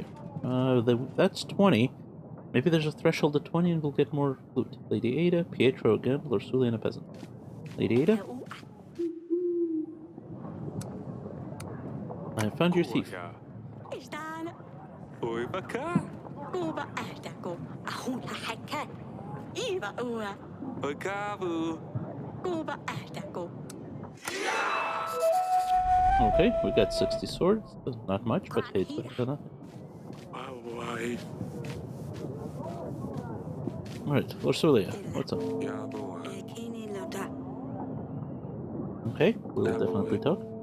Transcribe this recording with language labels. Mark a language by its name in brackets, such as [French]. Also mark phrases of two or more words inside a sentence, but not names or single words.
[English] That's 20. Maybe there's a threshold of 20 and we'll get more loot. Lady Ada, Pietro again, Lorsulia and a peasant. Lady Ada, I have found your thief. estan, Oi, baka. kuba ahtako, ahuna haka, iba ua, Oi, kabu. kuba ahtako, Okay, we got 60 swords. Not much, but hey, it's better than nothing. Why? Alright, Lorsulia, what's up? Yeah, boy. ekini loda, Okay, we'll definitely talk.